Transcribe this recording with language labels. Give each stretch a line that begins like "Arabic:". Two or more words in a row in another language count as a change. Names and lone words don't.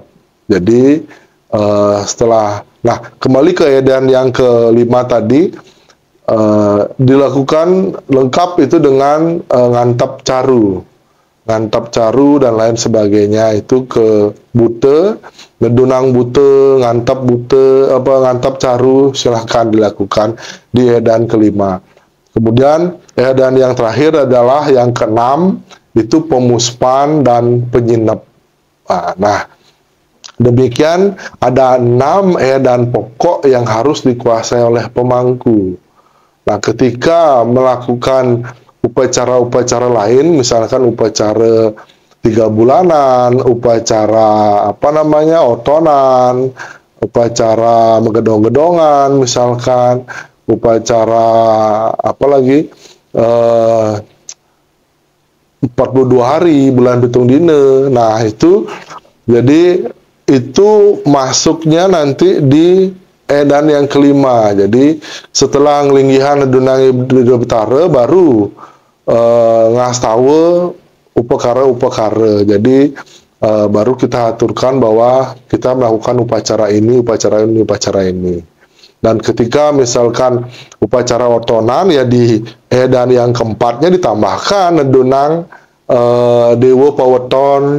Indonesian: Jadi kembali ke edan yang kelima tadi, dilakukan lengkap itu dengan ngantap caru dan lain sebagainya, itu ke bute, ngedunang bute, ngantap caru, silahkan dilakukan di edan kelima. Kemudian edan yang terakhir adalah yang keenam, itu pemuspan dan penyinap. Nah, demikian ada 6 edan pokok yang harus dikuasai oleh pemangku. Nah, ketika melakukan upacara-upacara lain, misalkan upacara 3 bulanan, upacara otonan, upacara megedong-gedongan, misalkan upacara 42 hari bulan pitung dina. Nah, itu jadi itu masuknya nanti di edan yang kelima. Jadi setelah ngelinggihan dunang Ida Betara baru ngastawa upakara. Jadi baru kita aturkan bahwa kita melakukan upacara ini. Dan ketika misalkan upacara otonan, ya di edan yang keempatnya ditambahkan dunang Dewa Paweton.